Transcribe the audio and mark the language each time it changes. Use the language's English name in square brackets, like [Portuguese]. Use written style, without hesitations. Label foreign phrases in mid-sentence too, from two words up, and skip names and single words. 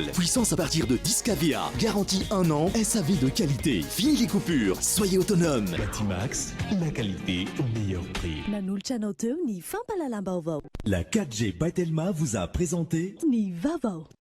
[French] Puissance à partir de 10 kVA. Garantie 1 an. SAV de qualité. Fini les coupures. Soyez autonome. Batimax, la qualité au meilleur prix. [Malagasy] Nanulchanao teo ny fampalalam-baovao. [French] La 4G by Telma vous a présenté [Malagasy] Ny vaovao.